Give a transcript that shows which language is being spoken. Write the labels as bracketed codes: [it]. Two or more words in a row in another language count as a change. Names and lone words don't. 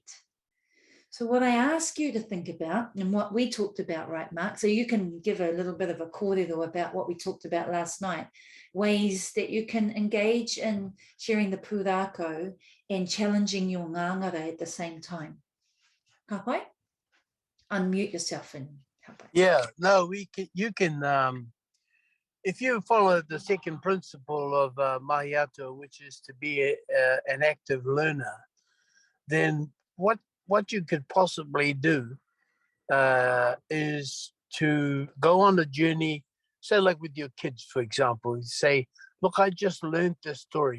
[en] So what I ask you to think about, and what we talked about, right, Mark? So you can give a little bit of a kōrero about what we talked about last night, ways that you can engage in sharing the pūrākau and challenging your ngangara at the same time. [mi] Ka pai? [en] Unmute yourself and help. Yeah, no, you can, if you follow the second principle of Mahi Atua, which is to be an active learner, then what you could possibly do is to go on a journey, say like with your kids, for example, you say, look, I just learned this story.